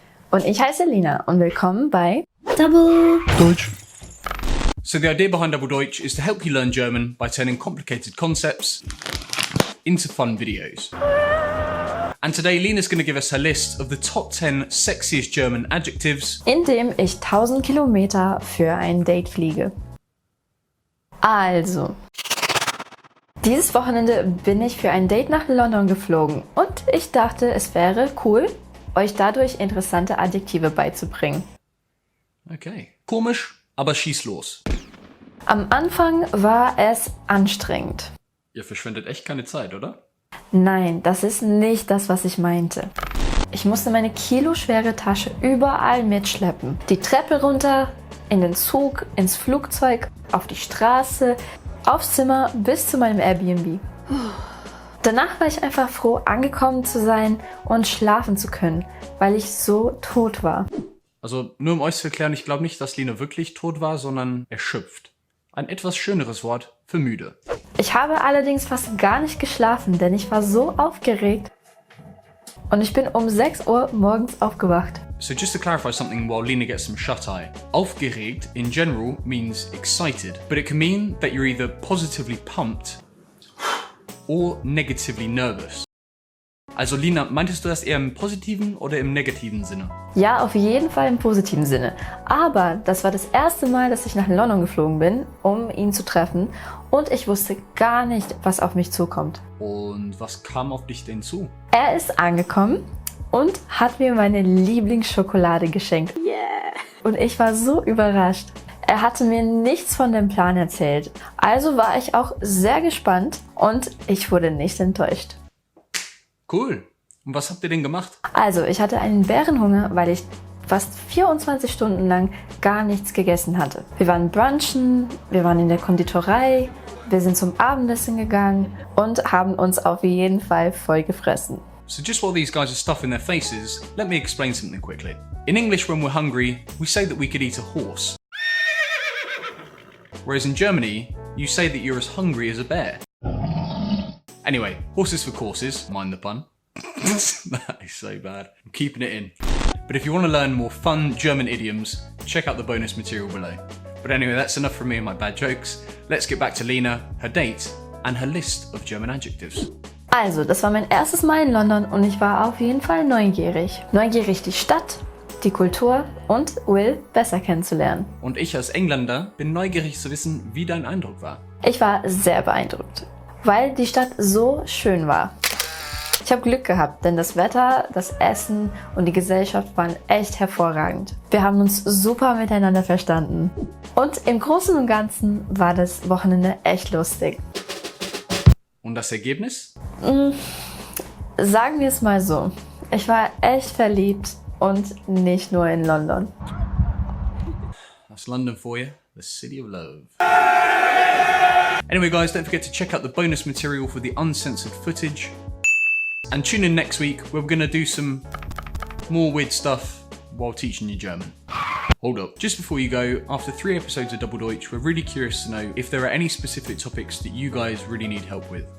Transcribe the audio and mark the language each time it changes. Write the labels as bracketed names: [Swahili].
[German] Und ich heiße Lina und willkommen bei Double Deutsch. [English] So the idea behind Double Deutsch is to help you learn German by turning complicated concepts into fun videos. And today Lina's going to give us her list of the top 10 sexiest German adjectives, [German] in dem ich 1000 Kilometer für ein Date fliege. Also, dieses Wochenende bin ich für ein Date nach London geflogen und ich dachte, es wäre cool, euch dadurch interessante Adjektive beizubringen. Okay. Komisch, aber schieß los. Am Anfang war es anstrengend. Ihr verschwendet echt keine Zeit, oder? Nein, das ist nicht das, was ich meinte. Ich musste meine kiloschwere Tasche überall mitschleppen. Die Treppe runter, in den Zug, ins Flugzeug, auf die Straße, aufs Zimmer bis zu meinem Airbnb. Danach war ich einfach froh, angekommen zu sein und schlafen zu können, weil ich so tot war. Also nur um euch zu erklären, ich glaube nicht, dass Lina wirklich tot war, sondern erschöpft. Ein etwas schöneres Wort für müde. Ich habe allerdings fast gar nicht geschlafen, denn ich war so aufgeregt. Und ich bin um 6 Uhr morgens aufgewacht. [English] So just to clarify something while Lina gets some shut-eye. Aufgeregt in general means excited, but it can mean that you're either positively pumped or negatively nervous. [German] Also Lina, meintest du das eher im positiven oder im negativen Sinne? Ja, auf jeden Fall im positiven Sinne. Aber das war das erste Mal, dass ich nach London geflogen bin, um ihn zu treffen. Und ich wusste gar nicht, was auf mich zukommt. Und was kam auf dich denn zu? Er ist angekommen und hat mir meine Lieblingsschokolade geschenkt. Yeah! Und ich war so überrascht. Er hatte mir nichts von dem Plan erzählt. Also war ich auch sehr gespannt und ich wurde nicht enttäuscht. Cool. Und was habt ihr denn gemacht? Also, ich hatte einen Bärenhunger, weil ich fast 24 Stunden lang gar nichts gegessen hatte. Wir waren brunchen, wir waren in der Konditorei, wir sind zum Abendessen gegangen und haben uns auf jeden Fall voll gefressen. [English] So just while these guys are stuffing their faces, let me explain something quickly. In English, when we're hungry, we say that we could eat a horse. Whereas in Germany, you say that you're as hungry as a bear. Anyway, horses for courses, mind the pun. That is so bad. I'm keeping it in. But if you want to learn more fun German idioms, check out the bonus material below. But anyway, that's enough from me and my bad jokes. Let's get back to Lina, her date, and her list of German adjectives. [German] Also, das war mein erstes Mal in London und ich war auf jeden Fall neugierig. Neugierig die Stadt, die Kultur und Will besser kennenzulernen. Und ich als Engländer bin neugierig zu wissen, wie dein Eindruck war. Ich war sehr beeindruckt, weil die Stadt so schön war. Ich habe Glück gehabt, denn das Wetter, das Essen und die Gesellschaft waren echt hervorragend. Wir haben uns super miteinander verstanden. Und im Großen und Ganzen war das Wochenende echt lustig. Und das Ergebnis? Sagen wir es mal so, ich war echt verliebt und nicht nur in London. [English] That's London for you, the city of love. Anyway guys, don't forget to check out the bonus material for the uncensored footage. And tune in next week where we're going to do some more weird stuff while teaching you German. Hold up, just before you go, after 3 episodes of Double Deutsch, we're really curious to know if there are any specific topics that you guys really need help with.